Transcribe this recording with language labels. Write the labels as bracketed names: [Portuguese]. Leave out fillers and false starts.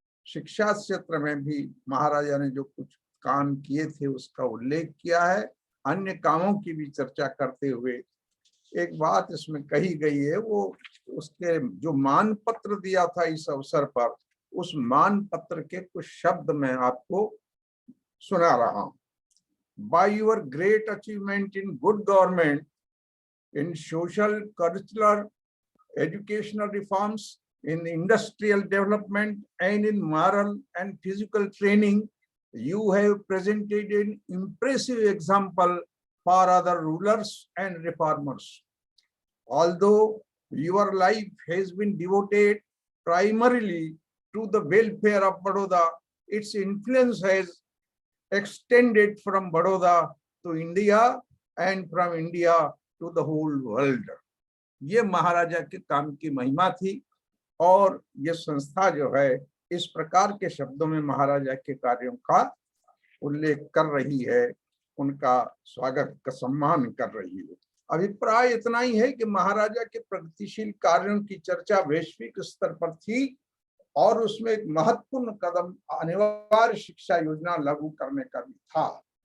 [Hindi] शिक्षा क्षेत्र में भी महाराजा ने जो कुछ काम किए थे उसका उल्लेख किया है। अन्य कामों की भी चर्चा करते हुए एक बात इसमें कही गई है, वो उसके जो मान पत्र दिया था इस अवसर पर, उस मान पत्र के कुछ शब्द मैं आपको सुना रहा हूं। [English] By your great achievement in good government, in social, curricular, educational reforms, in industrial development, and in moral and physical training, you have presented an impressive example for other rulers and reformers. Although your life has been devoted primarily to the welfare of Baroda, its influence has extended from Baroda to India and from India to the whole world. [Hindi] ये महाराजा के काम की महिमा थी, और ये संस्था जो है इस प्रकार के शब्दों में महाराजा के कार्यों का उल्लेख कर रही है, उनका स्वागत का सम्मान कर रही है। अभिप्राय इतना ही है कि महाराजा के प्रगतिशील कार्यों की चर्चा वैश्विक स्तर पर थी और उसमें एक महत्वपूर्ण कदम अनिवार्य शिक्षा योजना लागू करने का भी था।